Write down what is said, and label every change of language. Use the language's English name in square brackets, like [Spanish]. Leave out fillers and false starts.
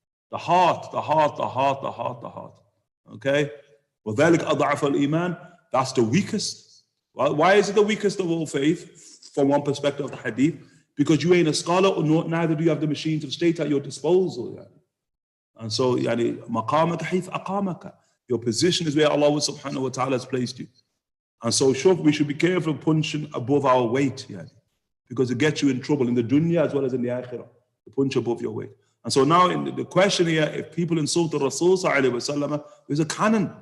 [English] The heart, the heart, the heart, the heart, the heart. Okay? [Arabic] وَذَلِكَ أَضْعَفَ الْإِيمَانِ, [English] that's the weakest. Why is it the weakest of all faith? From one perspective of the hadith. Because you ain't a scholar, or neither do you have the machines of state at your disposal. And so, [Arabic] يعني مقامك حيث أقامك. [English] Your position is where Allah subhanahu wa ta'ala has placed you. And so, we should be careful of punching above our weight, because it gets you in trouble in the dunya as well as in the akhirah. To punch above your weight. And so now, in the question here, if people insult the Rasul sallallahu alaihi wasallam, there's a canon.